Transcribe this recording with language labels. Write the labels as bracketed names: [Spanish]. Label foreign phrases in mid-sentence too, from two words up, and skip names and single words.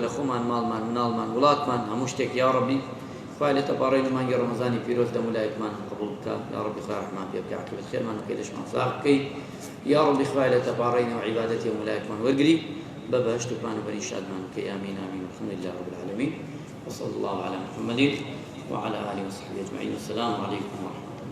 [Central Kurdish] لە خۆمان ماڵمان مناڵمان وڵاتمان هەموو شتێک [Arabic] یا ڕەبی [Central Kurdish] خوای لێتە پاڕەی مانگی ڕەمەزانی پیرۆز لە مولایەکمان قبوڵ بکات [Arabic] یا ڕەبی [Central Kurdish] خوای ڕەحمان پێ بکات عاقبەت خێرمان بکەی دەشمان ساغ بکەی [Arabic] یا ڕەبی [Central Kurdish] خوای لێتە پاڕەی نەوە عیبادەتی مولایەکمان وەرگری بە بەهەشت و پان و بەری شادمان بکەی ئامین ئامین [Arabic] والحمد لله رب العالمين وصلى الله على محمد وعلى آله وصحبه أجمعين والسلام عليكم ورحمة الله